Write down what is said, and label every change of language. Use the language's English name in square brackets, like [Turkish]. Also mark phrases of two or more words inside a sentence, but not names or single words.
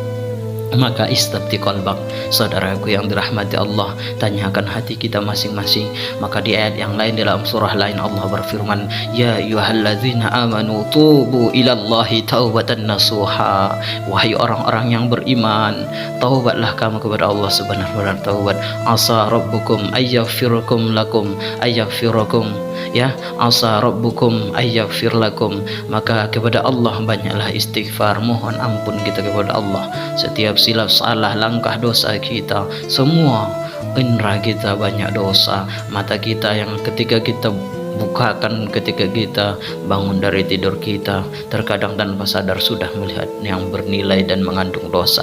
[Indonesian] Maka [Arabic] استفت قلبك, [Indonesian] saudaraku yang dirahmati Allah, tanyakan hati kita masing-masing. Maka di ayat yang lain dalam surah lain Allah berfirman, [Arabic] يا أيها الذين آمنوا توبوا إلى الله توبة نصوحا. [Indonesian] Wahai orang-orang yang beriman, taubatlah kamu kepada Allah sebenar-benar taubat. [Arabic] عسى ربكم أن يغفركم لكم أن يغفركم، يا، عسى ربكم أن يغفر لكم. [Indonesian] Maka kepada Allah banyaklah istighfar, mohon ampun kita kepada Allah. Setiap silap salah langkah dosa kita, semua indera kita banyak dosa, mata kita yang ketika kita bukakan, ketika kita bangun dari tidur kita terkadang tanpa sadar sudah melihat yang bernilai dan mengandung dosa.